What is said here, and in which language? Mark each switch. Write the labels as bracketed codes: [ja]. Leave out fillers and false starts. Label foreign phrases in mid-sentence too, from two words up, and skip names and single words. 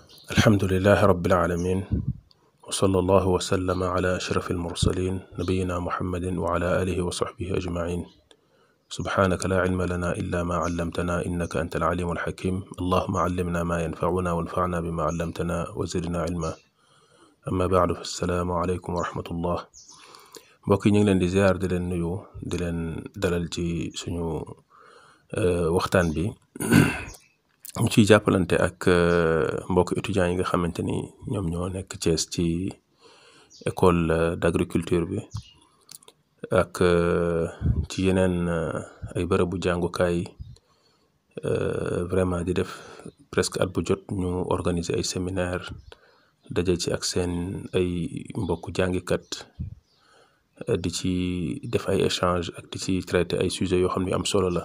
[ar] الحمد لله رب العالمين وصلى الله وسلم على أشرف المرسلين نبينا محمد وعلى آله وصحبه أجمعين. سبحانك لا علم لنا إلا ما علمتنا إنك أنت العليم الحكيم. اللهم علمنا ما ينفعنا وانفعنا بما علمتنا وزدنا علما. أما بعد فالسلام عليكم ورحمة الله. [wo] mbokk yi ñu ngi leen di ziar di leen nuyu di leen dalal ci suñu waxtaan bi ñu ciy jàppalante ak mbokk étudiants yi nga xamante ni ñoom ñoo nekk Thiès ci [fr] école d'agriculture [wo] bi ak ci yeneen ay bërëbu jàngukaay vraiment di def presque at bu jot ñu organiser ay séminaire daje ci ak seen ay mbokk jàngikat di ci def ay échange ak di ci traiter ay sujets yoo xam ne am solo la.